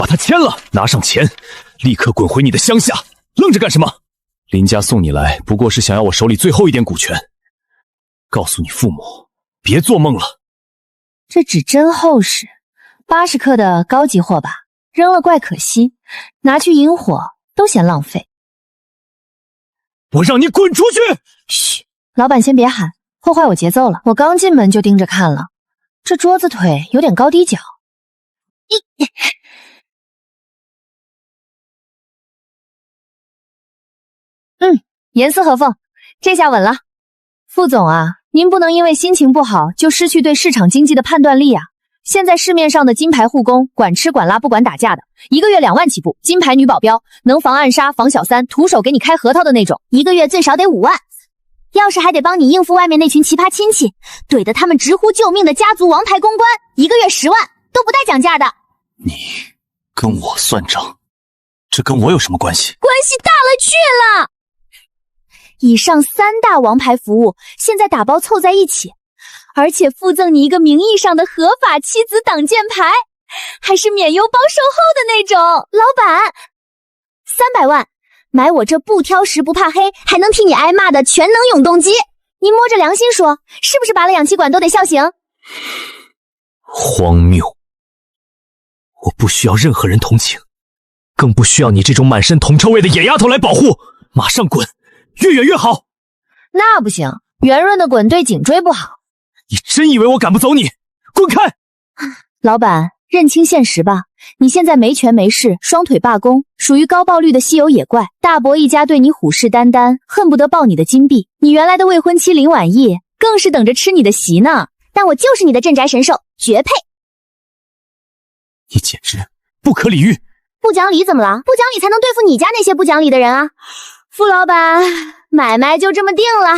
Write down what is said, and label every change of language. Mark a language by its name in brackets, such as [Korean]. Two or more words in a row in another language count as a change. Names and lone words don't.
[Chinese] 把它簽了，拿上錢，立刻滾回你的鄉下，愣着幹什麼？林家送你來，不過是想要我手裡最後一點股權。告訴你父母，別做夢了。這紙真厚實，80克的高級貨吧，扔了怪可惜，拿去引火都嫌浪費。我讓你滾出去！噓，老板先別喊，破壞我節奏了。我剛進門就盯着看了，這桌子腿有點高低腳。嚴絲合縫，這下穩了。副總啊，您不能因為心情不好就失去對市場經濟的判断力啊。現在市面上的金牌護工，管吃管拉不管打架的，1個月2萬起步，金牌女保镖，能防暗杀防小三，徒手给你開核桃的那種，1 個月最少得5萬。要是還得幫你應付外面那群奇葩親戚，懟得他們直呼救命的家族王牌公關，1個月10萬都不帶講價的。你跟我算賬，這跟我有什麼關係？關係大了去了。以上3大王牌服務現在打包湊在一起，而且附赠你一個名義上的合法妻子擋箭牌，還是免郵包售後的那種。老板，300萬買我這不挑食不怕黑還能替你挨罵的全能永动機，您摸着良心說，是不是拔了氧气管都得笑醒？荒謬！我不需要任何人同情，更不需要你這種滿身銅臭味的野丫頭來保護，馬上滾！越遠越好。那不行，圓潤的滾對頸椎不好。你真以為我趕不走你？滾開！老板，認清現實吧，你現在沒權沒勢，雙腿罷工，屬於高爆率的稀有野怪。大伯一家對你虎視眈眈，恨不得抱你的金幣。你原來的未婚妻林婉意更是等着吃你的席呢。但我就是你的鎮宅神獸，絕配。你簡直不可理喻！不講理怎麼了？不講理才能對付你家那些不講理的人啊！傅老板，買賣就這麼定了。